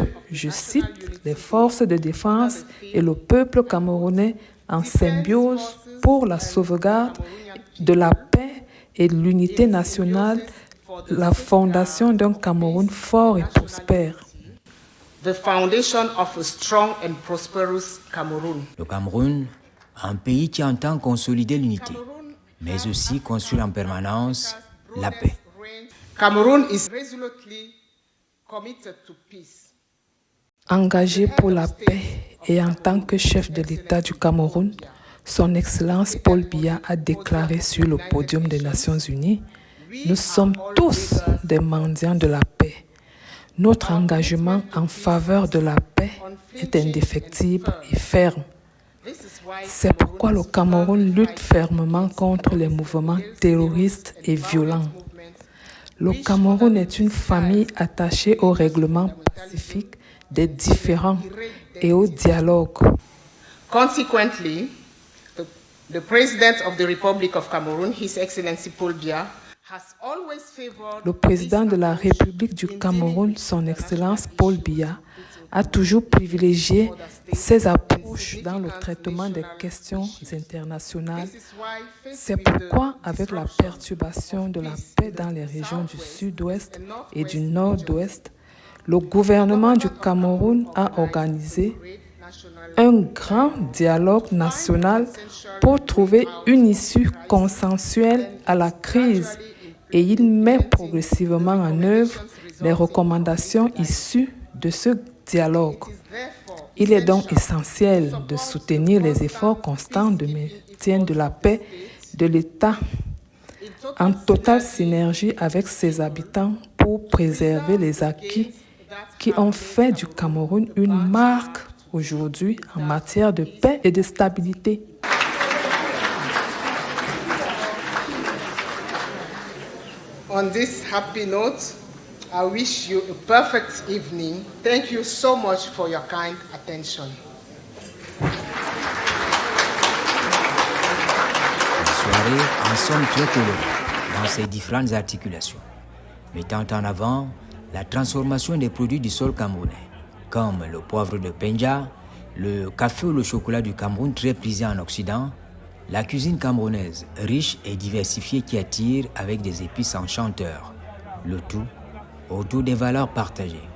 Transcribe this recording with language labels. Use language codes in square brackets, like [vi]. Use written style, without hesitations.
[fr] je cite, les forces de défense et le peuple camerounais en symbiose pour la sauvegarde de la paix et de l'unité nationale, la fondation d'un Cameroun fort et prospère. [en] The foundation of a strong and prosperous Cameroun. [fr] Le Cameroun, un pays qui entend consolider l'unité, mais aussi construire en permanence la paix. [en] Cameroun is resolutely committed to peace. [fr] Engagé pour la paix et en tant que chef de l'État du Cameroun, son Excellence Paul Biya a déclaré sur le podium des Nations Unies « Nous sommes tous des mendiants de la paix. Notre engagement en faveur de la paix est indéfectible et ferme. C'est pourquoi le Cameroun lutte fermement contre les mouvements terroristes et violents. Le Cameroun est une famille attachée au règlement pacifique des différends et au dialogue. [en] Consequently, the President of the Republic of Cameroon, His Excellency Paul Biya, has always favored [fr] Le président de la République du Cameroun, son Excellence Paul Biya, a toujours privilégié ses approches dans le traitement des questions internationales. C'est pourquoi, avec la perturbation de la paix dans les régions du Sud-Ouest et du Nord-Ouest, le gouvernement du Cameroun a organisé un grand dialogue national pour trouver une issue consensuelle à la crise et il met progressivement en œuvre les recommandations issues de ce dialogue. Il est donc essentiel de soutenir les efforts constants de maintien de la paix de l'État en totale synergie avec ses habitants pour préserver les acquis qui ont fait du Cameroun une marque aujourd'hui en matière de paix et de stabilité. [en] On this happy note, I wish you a perfect evening. Thank you so much for your kind attention. [fr] La soirée en somme très colorée dans ses différentes articulations, mettant en avant la transformation des produits du sol camerounais, comme le poivre de Penja, le café ou le chocolat du Cameroun très prisé en Occident, la cuisine camerounaise riche et diversifiée qui attire avec des épices enchanteurs, le tout autour des valeurs partagées.